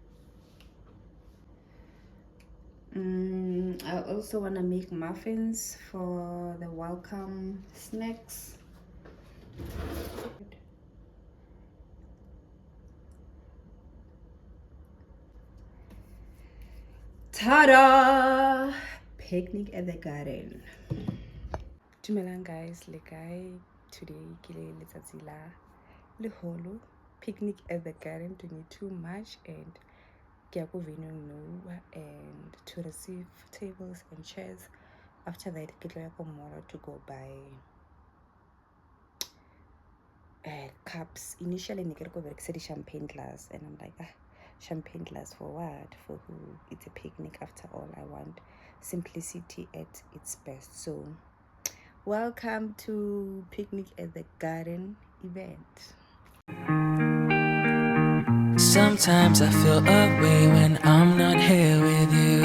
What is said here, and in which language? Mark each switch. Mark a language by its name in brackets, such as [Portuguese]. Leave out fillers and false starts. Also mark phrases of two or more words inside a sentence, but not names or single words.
[English] I also want to make muffins for the welcome snacks. Ta-da! Picnic at the garden. [Southern Sotho] Dumelang guys, le kae? Today ke le letsatsi la leholo. [English] Picnic at the garden, doing too much, and [Southern Sotho] ke ya ko [English] venue nou and to receive tables and chairs. After that [Southern Sotho] ke tlo ya ko [English] mall to go buy cups. Initially [Southern Sotho] ne ke re ko berekisa [English] di-champagne glass, and I'm like, champagne glass for what? For who? It's a picnic after all. I want simplicity at its best. So welcome to Picnic at the Garden event. Sometimes I feel away when I'm not here with you.